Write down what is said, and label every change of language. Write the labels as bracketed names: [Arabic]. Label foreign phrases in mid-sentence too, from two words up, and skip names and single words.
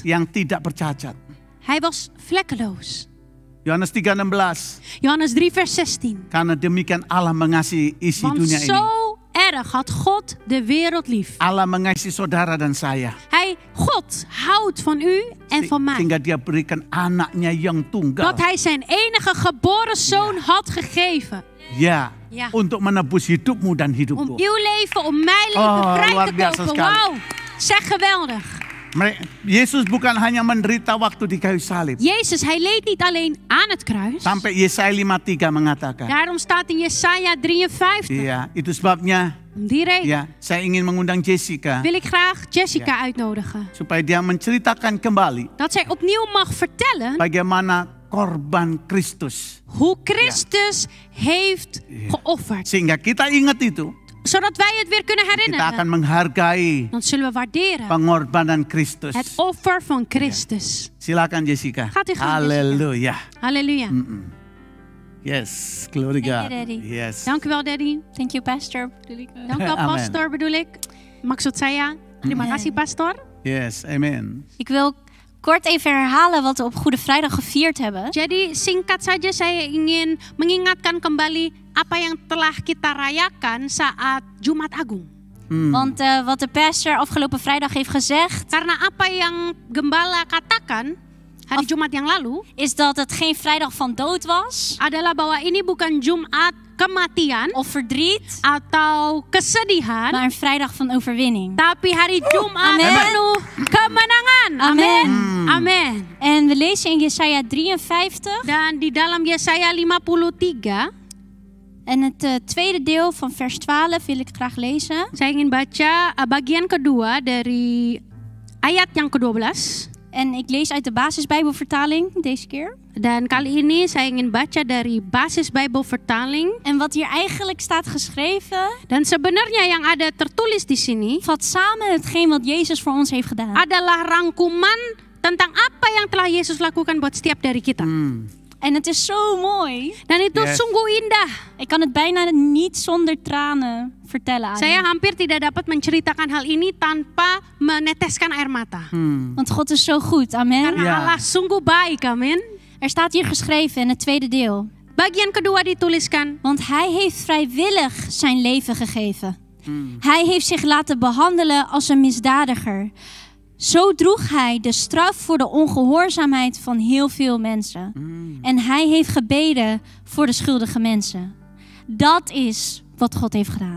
[Indonesian] yang tidak bercacat. [Dutch] Hij was vlekkeloos. [Indonesian] Yohanes 3:16. [Dutch] Johannes 3 vers 16. [Indonesian] Karena demikian Allah mengasihi isi [Dutch] Want [Indonesian] dunia ini. [Dutch] zo erg had God de wereld lief. [Indonesian] Allah mengasihi saudara dan saya. [Dutch] God houdt van u en van mij. [Indonesian] Sehingga dia berikan anaknya yang tunggal. [Dutch] Dat hij zijn enige geboren zoon had gegeven. [Indonesian] Ya, [Dutch] Ja. [Indonesian] untuk menebus hidupmu dan [Dutch] Om [Indonesian] hidupku. [Dutch] uw leven, om mijn leven Oh, vrij [Indonesian] luar [Dutch] te [Indonesian] biasa [Dutch] kopen. [Indonesian] sekali. [Dutch] Wauw, zeg geweldig. [Indonesian] Yesus bukan hanya menderita waktu di kayu salib. [Dutch] Jezus, hij leed niet alleen aan het kruis. [Indonesian] Sampai Yesaya 5:3 mengatakan. [Dutch] Daarom staat in Jesaja 53. [Indonesian] Iya, itu sebabnya [Dutch] Om die reden [Indonesian] ya, saya ingin mengundang Jessica [Dutch] wil ik graag Jessica uitnodigen. [Indonesian] supaya dia menceritakan kembali [Dutch] Dat zij opnieuw mag vertellen [Indonesian] bagaimana korban Kristus. [Dutch] hoe Christus heeft geofferd. [Indonesian] Sehingga kita ingat itu, [Dutch] Zodat wij het weer kunnen [Indonesian] kita akan [Dutch] herinneren. [Indonesian] menghargai [Dutch] Dan zullen we waarderen [Indonesian] pengorbanan Kristus. [Dutch] het offer van Christus. [Indonesian] Silakan Jessica. [Dutch] Gaat u gang, [Indonesian] Haleluya. [Dutch] Halleluja. [English] Yes, glory Thank you, God. Daddy. Yes. [Dutch] Dank u wel, Daddy. [English] Thank you, Pastor. [Dutch] Dank u wel, [English] Amen. [Dutch] pastor bedoel ik. [Indonesian] Maksud saya. Terima [English] Amen. [Indonesian] kasih, pastor. [English] Yes, amen. [Dutch] Ik wil kort even herhalen wat we op Goede Vrijdag gevierd hebben. [Indonesian] Jadi singkat saja saya ingin mengingatkan kembali apa yang telah kita rayakan saat Jumat Agung. [Dutch] Want wat de pastor afgelopen vrijdag heeft gezegd, [Indonesian] Karena apa yang gembala katakan hari Jumat yang lalu [Dutch] is dat het geen vrijdag van dood was [Indonesian] adalah bahwa ini bukan Jumat kematian [Dutch] of verdriet, [Indonesian] atau kesedihan, [Dutch] maar een vrijdag van overwinning. [Indonesian] tapi hari Jumat [English] Amen. [Indonesian] penuh kemenangan. [English] Amen. [Indonesian] Amin. [Dutch] En we lezen in Jesaja 53 [Indonesian] Dan di dalam Yesaya 53, [Dutch] en het tweede deel van vers 12 wil ik graag lezen. [Indonesian] saya ingin baca bagian kedua dari ayat yang ke-12. [Dutch] En ik lees uit de basisbijbelvertaling deze keer. [Indonesian] Dan kali ini saya ingin baca dari Basis Bijbelvertaling. [Dutch] En wat hier eigenlijk staat geschreven, [Indonesian] Dan sebenarnya yang ada tertulis di sini [Dutch] vat samen hetgeen wat Jezus voor ons heeft gedaan. [Indonesian] adalah rangkuman tentang apa yang telah Yesus lakukan buat setiap dari kita. [Dutch] En het is zo mooi. [Indonesian] Dan itu [English] Yes. [Indonesian] sungguh indah. [Dutch] Ik kan het bijna niet zonder tranen vertellen aan [Indonesian] Saya [Dutch] je. [Indonesian] hampir tidak dapat menceritakan hal ini tanpa meneteskan air mata. [Dutch] Want God is zo goed. [English] Amen. [Indonesian] Karena Ya. Allah sungguh baik, amin. [Dutch] Er staat hier geschreven in het tweede deel. [Indonesian] Bagian kedua dituliskan, [Dutch] Want hij heeft vrijwillig zijn leven gegeven. Hij heeft zich laten behandelen als een misdadiger. Zo droeg hij de straf voor de ongehoorzaamheid van heel veel mensen. En hij heeft gebeden voor de schuldige mensen. Dat is wat God heeft gedaan.